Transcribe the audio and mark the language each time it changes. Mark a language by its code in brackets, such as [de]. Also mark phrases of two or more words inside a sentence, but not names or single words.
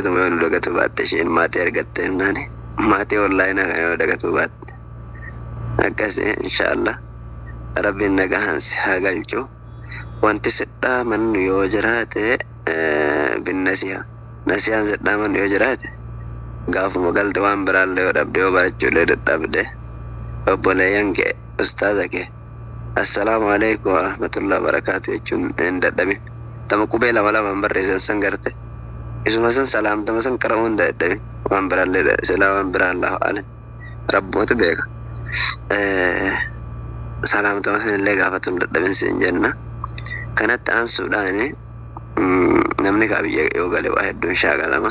[om] tuma yoo nu dagatu baatte isheen maatii argatte jennaani maatii onlaayinaa kan yoo dagatu baatte akkasii inshaallah rabbiin nagaan si haa galchu wanti sidhaa mannu yoo jiraate binnasiha nasiyaan sidhaa mannu yoo jiraate gaafuma galte waan biraallee yoo dhabde yoo barachuullee dadhabde obboleeyyan kee ustaaza kee [ar] السلام عليكم ورحمة الله وبركاته [om] jechuun hin dadhabin tama qubee lama lamaan barreessan san garte isuma san salaamtama san qara'uu hin dadhabin waan biraallee silaa waan biraa [ar] الله أعلم [om] rabboota beeka. Salaamtama sanillee gaafatuun dadhabin siin jenna. Kanatti aansuudhaan namni biyya yoo gale waa hedduun shaakalama.